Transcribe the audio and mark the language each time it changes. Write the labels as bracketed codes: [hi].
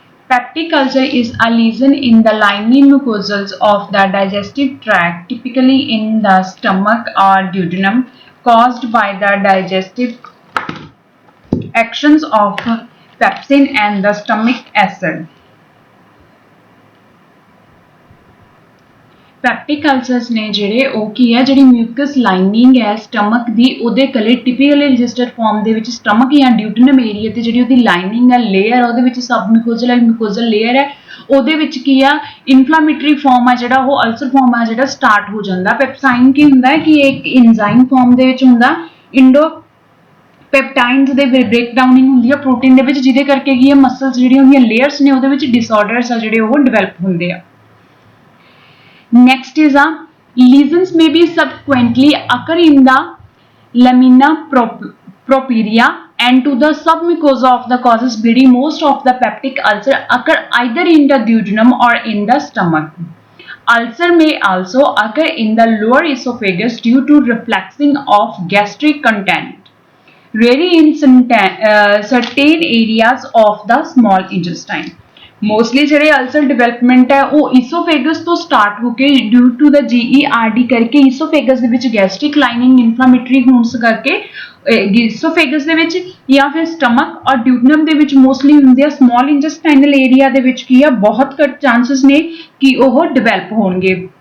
[en] Peptic ulcer is a lesion in the lining mucosals of the digestive tract, typically in the stomach or duodenum, caused by the digestive actions of pepsin and the stomach acid. [pa] ਪੈਪਟਿਕ ਅਲਸਰਸ ਨੇ ਜਿਹੜੇ ਉਹ ਕੀ ਹੈ ਜਿਹੜੀ mucus lining ਹੈ stomach ਦੀ ਉਹਦੇ ਕਲੇ typically registered farm ਦੇ ਵਿੱਚ stomach ਜਾਂ ਡਿਊਟਨਮ ਏਰੀਆ ਤੇ ਜਿਹੜੀ ਉਹਦੀ ਲਾਈਨਿੰਗ ਹੈ ਲੇਅਰ ਉਹਦੇ ਵਿੱਚ ਸਬ ਮਿਊਕੋਜ਼ਲ ਲੇਅਰ ਹੈ ਉਹਦੇ ਵਿੱਚ ਕੀ ਆ ਇਨਫਲਾਮੇਟਰੀ ਫਾਰਮ ਆ ਜਿਹੜਾ ਉਹ ਅਲਸਰ ਫਾਰਮ ਆ ਜਿਹੜਾ ਸਟਾਰਟ ਹੋ ਜਾਂਦਾ ਪੈਪਸਾਈਨ ਕੀ ਹੁੰਦਾ ਹੈ ਕਿ ਇੱਕ ਇੰਜ਼ਾਈਮ ਫਾਰਮ ਦੇ ਵਿੱਚ ਹੁੰਦਾ ਇੰਡੋ ਪੈਪਟਾਈਨਸ ਦੇ ਬ੍ਰੇਕਡਾਊਨਿੰਗ ਹੁੰਦੀ ਆ ਪ੍ਰੋਟੀਨ ਦੇ ਵਿੱਚ ਜਿਹਦੇ ਕਰਕੇ ਕੀ ਆ ਮਸਲਸ ਜਿਹੜੀਆਂ ਉਹਦੀਆਂ ਲੇਅਰਸ ਨੇ ਉਹਦੇ ਵਿੱਚ ਡਿਸਆਰਡਰਸ ਆ ਜਿਹੜੇ ਉਹ ਡਿਵੈਲਪ ਹੁੰਦੇ ਆ [en] Next is lesions may be subsequently occur in the lamina propria and to the submucosa of the causes bleeding. Most of the peptic ulcer occur either in the duodenum or in the stomach. Ulcer may also occur in the lower esophagus due to refluxing of gastric content, rarely in certain areas of the small intestine. [pa] Mostly ਜਿਹੜੇ ulcer development ਹੈ ਉਹ ਈਸੋਫੇਗਸ ਤੋਂ start ਹੋ ਕੇ due to ਦਾ GERD ਕਰਕੇ ਈਸੋਫੇਗਸ ਦੇ ਵਿੱਚ gastric lining inflammatory ਹੋਣਸ ਕਰਕੇ ਈਸੋਫੇਗਸ ਦੇ ਵਿੱਚ ਜਾਂ ਫਿਰ ਸਟਮਕ ਔਰ ਡਿਊਟਨਮ ਦੇ ਵਿੱਚ ਮੋਸਟਲੀ ਹੁੰਦੇ ਆ ਸਮਾਲ ਇੰਟੈਸਟਾਈਨਲ ਏਰੀਆ ਦੇ ਵਿੱਚ ਕੀ ਆ ਬਹੁਤ ਘੱਟ ਚਾਂਸਸ ਨੇ ਕਿ ਉਹ ਡਿਵੈਲਪ ਹੋਣਗੇ